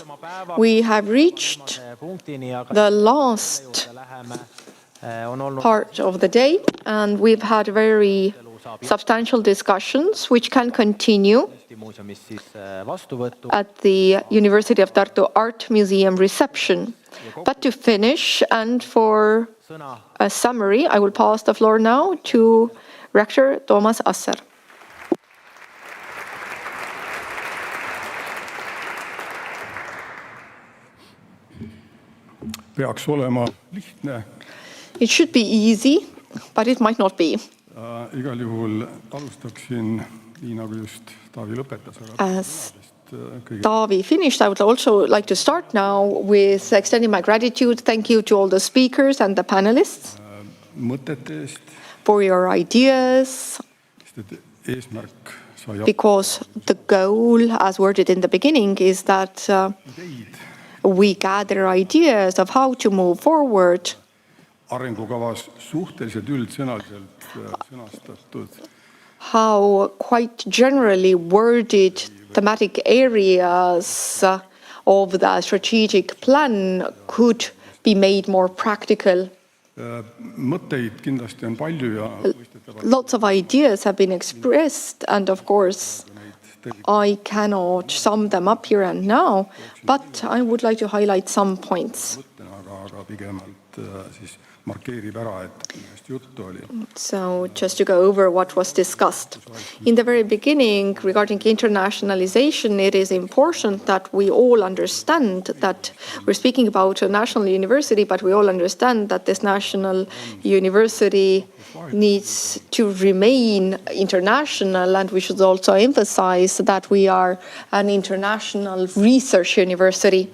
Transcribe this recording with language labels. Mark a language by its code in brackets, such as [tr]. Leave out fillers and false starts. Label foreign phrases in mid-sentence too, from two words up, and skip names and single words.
[en] We have reached the last part of the day, and we've had very substantial discussions which can continue at the University of Tartu Art Museum reception. But to finish and for a summary, I will pass the floor now to Rector Toomas Hendrik. [et] Peaks olema lihtne. [en] It should be easy, but it might not be. [et] Igal juhul alustaksin nii nagu just Taavi lõpetas. [en] As Taavi finished, I would also like to start now with extending my gratitude. Thank you to all the speakers and the panelists for your ideas, because the goal, as worded in the beginning, is that we gather ideas of how to move forward. [et] Arengukavas suhteliselt üldsõnaliselt sõnastatud. [en] How quite generally worded thematic areas of the strategic plan could be made more practical. [et] Mõtteid kindlasti on palju ja [en] lots of ideas have been expressed, and of course I cannot sum them up here and now, but I would like to highlight some points. [et] Aga pigemalt siis markeerib ära, et millest juttu oli. [en] So just to go over what was discussed. In the very beginning, regarding internationalization, it is important that we all understand that we're speaking about a national university, but we all understand that this national university needs to remain international, and we should also emphasize that we are an international research university.